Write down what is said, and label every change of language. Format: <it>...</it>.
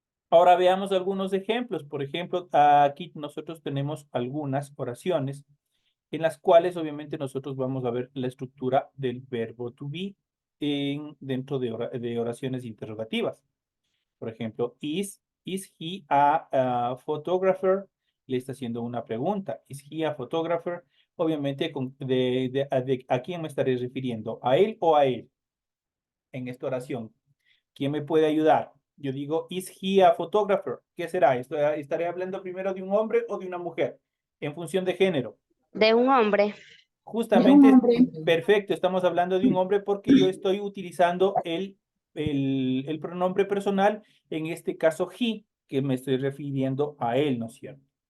<es>Ahora veamos algunos ejemplos. Por ejemplo, aquí nosotros tenemos algunas oraciones en las cuales obviamente nosotros vamos a ver la estructura del verbo to be dentro de oraciones interrogativas.</es> <en>Por ejemplo, is he a photographer?</en> <es>Le está haciendo una pregunta.</es> <en>Is he a photographer?</en> <es>Obviamente, ¿a quién me estaré refiriendo? ¿A él o a él? En esta oración. ¿Quién me puede ayudar? Yo digo,</es> <en>is he a photographer?</en> <es>¿Qué será? ¿Estaré hablando primero de un hombre o de una mujer? En función de género. De un hombre. De un Justamente, hombre. perfecto, estamos hablando de un hombre porque yo estoy utilizando el pronombre personal, en este caso he, que me estoy refiriendo a él, ¿no es cierto?</es>